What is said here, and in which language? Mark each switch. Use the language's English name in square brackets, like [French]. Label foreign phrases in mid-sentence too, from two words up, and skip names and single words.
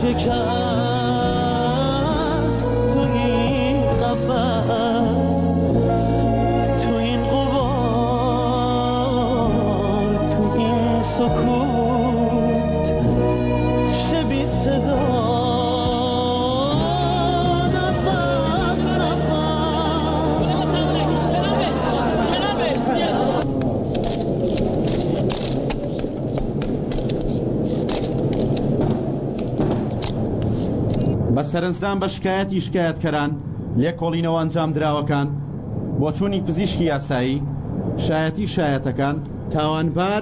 [Persian] شکست تو این قفس تو این غبار تو این سکوت چه بی صدا نفس [Central Kurdish] بە سەرنجدان بە شکایەتی شکایەتکەران لێکۆڵینەوە ئەنجام دراوەکان بۆ چوونی پزیشکی یاسایی شایەتی شایەتەکان تاوانبار